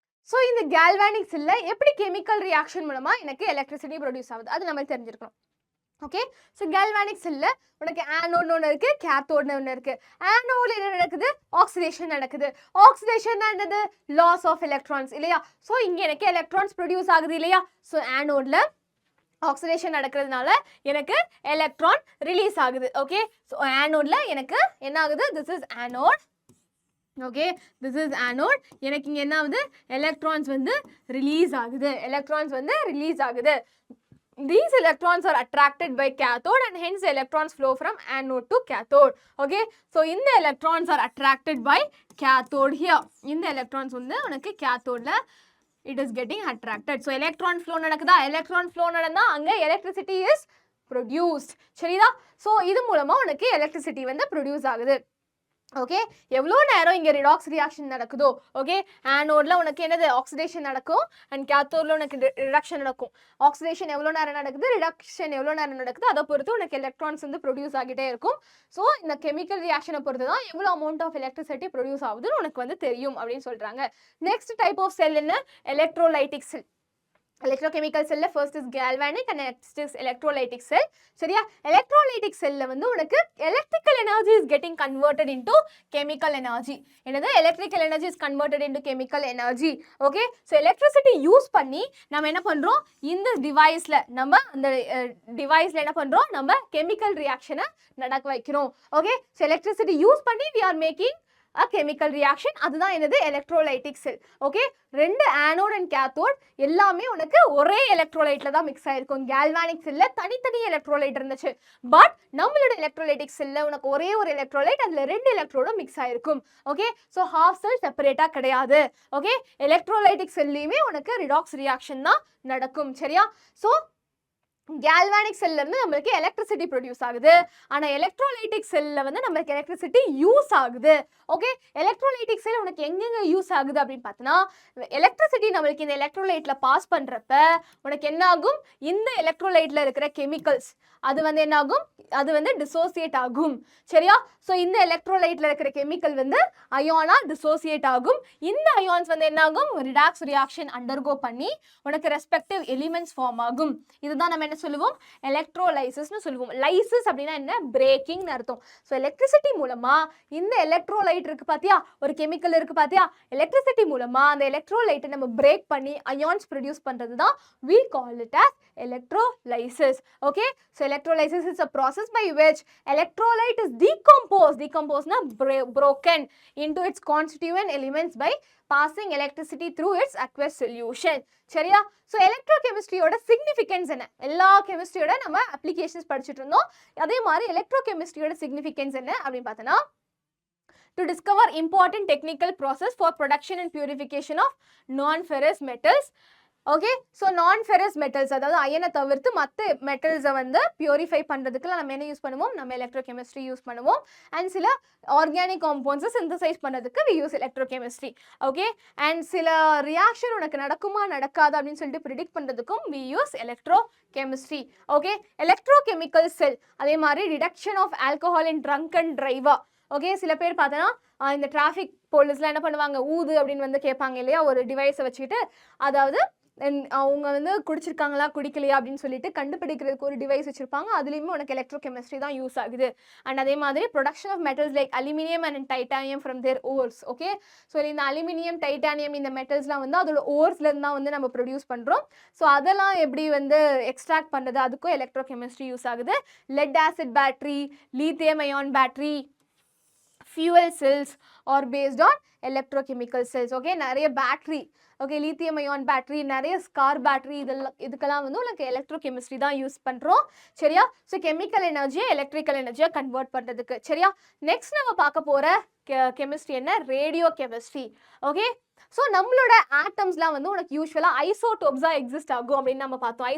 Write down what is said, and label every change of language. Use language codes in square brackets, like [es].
[ta] so இந்த galvanic cell எப்படி chemical reaction மூலமா எனக்கு electricity produce ஆகுது அது நம்ம தெரிஞ்சிருக்கணும் okay so galvanic cell உனக்கு anode ஒன்னு இருக்கு cathode ஒன்னு இருக்கு anode என்ன நடக்குது oxidation நடக்குது oxidation என்னது loss of electrons இல்லையா so இங்க எனக்கு electrons produce ஆகுது இல்லையா so anode ல oxidation நடக்கிறதுனால எனக்கு electron release ஆகுது okay so anode ல எனக்கு என்ன ஆகுது this is anode okay, this is anode. எனக்கு இங்கே என்ன ஆகுது, எலக்ட்ரான்ஸ் வந்து ரிலீஸ் ஆகுது. [en] These electrons are attracted by cathode and hence the electrons flow from anode to cathode. Okay, so in the electrons are attracted by cathode here. In the electrons [ta] வந்து உனக்கு [en] cathode ல it is getting attracted. So electron flow நடக்குதா, electron flow நடந்தா அங்க electricity is produced. [ta] Saritha? so இது மூலமா உனக்கு electricity வந்து produce ஆகுது. ஓகே, எவ்வளோ நேரம் இங்கே ரிடாக்ஸ் ரியாக்ஷன் நடக்குதோ, ஓகே, ஆனோடில் உனக்கு என்னது ஆக்சிடேஷன் நடக்கும் அண்ட் கேத்தோடில் உனக்கு ரிடக்ஷன் நடக்கும். ஆக்சிடேஷன் எவ்வளோ நேரம் நடக்குது, ரிடக்ஷன் எவ்வளோ நேரம் நடக்குது, அதை பொறுத்து உனக்கு எலக்ட்ரான்ஸ் வந்து ப்ரொடியூஸ் ஆகிட்டே இருக்கும். ஸோ இந்த கெமிக்கல் ரியாக்ஷனை பொறுத்து தான் எவ்வளோ அமௌண்ட் ஆஃப் எலக்ட்ரிசிட்டி ப்ரொடியூஸ் ஆகுதுன்னு உனக்கு வந்து தெரியும் அப்படின்னு சொல்கிறாங்க. நெக்ஸ்ட் டைப் ஆஃப் செல் என்ன, electrolytic sell. [en] electrochemical cell first is galvanic and next is electrolytic cell. சரியா, electrolytic cell ல வந்து உனக்கு electrical energy is getting converted into chemical energy. என்னது, electrical energy is converted into chemical energy. [ta] okay, so electricity use பண்ணி நம்ம என்ன பண்றோம், இந்த டிவைஸ்ல நம்ம அந்த டிவைஸ்ல என்ன பண்றோம், நம்ம chemical reaction நடக்க வைக்கிறோம். [en] okay, so electricity use பண்ணி we are making a chemical reaction. [ta] அதுதான் என்னது, electrolytic cell. okay, ரெண்டு anode and cathode எல்லாமே உனக்கு ஒரே electrolyteல தான் மிக்ஸ் ஆயிருக்கும். galvanic cellல தனித்தனி electrolyte இருந்துச்சு. பட் நம்மளோட electrolytic cellல உனக்கு ஒரே ஒரு electrolyte, அதுல ரெண்டு electrode மிக்ஸ் ஆயிருக்கும். okay, so half cell செப்பரேட்டா கிடையாது. okay, electrolytic cellலயுமே உனக்கு redox reaction தான் நடக்கும். சரியா, so galvanic cell இருந்து நமக்கு electricity produce ஆகுது. ஆனா electrolytic cellல வந்து நமக்கு electricity use ஆகுது. ஓகே, electrolytic cell உனக்கு எங்கெங்க யூஸ் ஆகுது அப்படின்னு பார்த்தனா, electricity நமக்கு இந்த electrolyteல பாஸ் பண்றப்ப உனக்கு என்ன ஆகும், இந்த electrolyteல இருக்கிற chemicals அது வந்து என்ன ஆகும், அது வந்து dissociate ஆகும். சரியா, சோ இந்த electrolyteல இருக்கிற chemical வந்து அயானா dissociate ஆகும். இந்த ions வந்து என்ன ஆகும், redox reaction undergo பண்ணி உனக்கு respective elements form ஆகும். இதுதான் நம்ம என்ன சொல்லுவோம், electrolysis னு சொல்லுவோம். lysis அப்படினா என்ன, breaking னு அர்த்தம். சோ electricity மூலமா இந்த electrolyte இருக்கு பாத்தியா, ஒரு chemical இருக்கு பாத்தியா, electricity மூலமா அந்த electrolyte நம்ம break பண்ணி ions produce பண்றது தான் [en] we call it as electrolysis. okay, so electrolysis is a process by which electrolyte is decomposed na broken into its constituent elements by passing electricity through its aqueous solution. [ta] சரியா, so electrochemistry ஓட significance என்ன, எல்லா chemistry ஓட நம்ம applications படிச்சிட்டு இருந்தோம். அதே மாதிரி electrochemistry ஓட significance என்ன அப்படின்னு பார்த்தனா, [en] to discover important technical process for production and purification of non-ferrous metals. [ta] Okay, so நான் ஃபெரஸ் மெட்டல்ஸ், அதாவது அயனை தவிர்த்து மற்ற மெட்டல்ஸை வந்து பியூரிஃபை பண்ணுறதுக்குலாம் நம்ம என்ன யூஸ் பண்ணுவோம், நம்ம எலக்ட்ரோகெமிஸ்ட்ரி யூஸ் பண்ணுவோம். அண்ட் சில ஆர்கானிக் காம்பவுண்ட்ஸை சிந்தசைஸ் பண்ணுறதுக்கு we use electrochemistry. Okay, and சில ரியாக்ஷன் உனக்கு நடக்குமா நடக்காது அப்படின்னு சொல்லிட்டு ப்ரிடிக்ட் பண்ணுறதுக்கும் [en] We use electrochemistry. Okay, electrochemical cell, அதே மாதிரி reduction of alcohol in drunk and driver. [ta] Okay, சில பேர் பார்த்தோன்னா இந்த டிராஃபிக் போலீஸ்லாம் என்ன பண்ணுவாங்க, ஊது அப்படின்னு வந்து கேட்பாங்க இல்லையா, ஒரு டிவைஸை வச்சுக்கிட்டு, அதாவது அவங்க வந்து குடிச்சிருக்காங்களா குடிக்கலையா அப்படின்னு சொல்லிட்டு கண்டுபிடிக்கிறதுக்கு ஒரு டிவைஸ் வச்சிருப்பாங்க. அதுலேயுமே உனக்கு எலக்ட்ரோகெமிஸ்ட்ரி தான் யூஸ் ஆகுது. அண்ட் அதே மாதிரி [en] Production of metals like aluminium and titanium from their ores. [ta] Okay, so இந்த அலுமினியம் டைட்டானியம் இந்த மெட்டல்ஸ்லாம் வந்து அதோட ஓர்ஸ்லேருந்து தான் வந்து நம்ம ப்ரொடியூஸ் பண்ணுறோம். ஸோ அதெல்லாம் எப்படி வந்து எக்ஸ்ட்ராக்ட் பண்ணுறது, அதுக்கும் எலக்ட்ரோகெமிஸ்ட்ரி யூஸ் ஆகுது. [en] Lead acid battery, lithium ion battery, fuel cells are based on electrochemical cells. [ta] okay, நிறைய battery, okay, lithium ion battery, நிறைய ஸ்கார் பேட்டரி, இதுக்கெல்லாம் வந்து உங்களுக்கு எலக்ட்ரோகெமிஸ்ட்ரி தான் யூஸ் பண்ணுறோம். சரியா, ஸோ கெமிக்கல் எனர்ஜியை எலக்ட்ரிக்கல் எனர்ஜியை கன்வெர்ட் பண்ணுறதுக்கு. சரியா, நெக்ஸ்ட் நம்ம பார்க்க போகிற கெமிஸ்ட்ரி என்ன, ரேடியோ கெமிஸ்ட்ரி. ஓகே, ஸோ நம்மளோட ஆட்டம்ஸ்லாம் வந்து உனக்கு யூஸ்வலாக ஐசோடோப்ஸாக எக்ஸிஸ்ட் ஆகும் அப்படின்னு நம்ம பார்த்தோம்.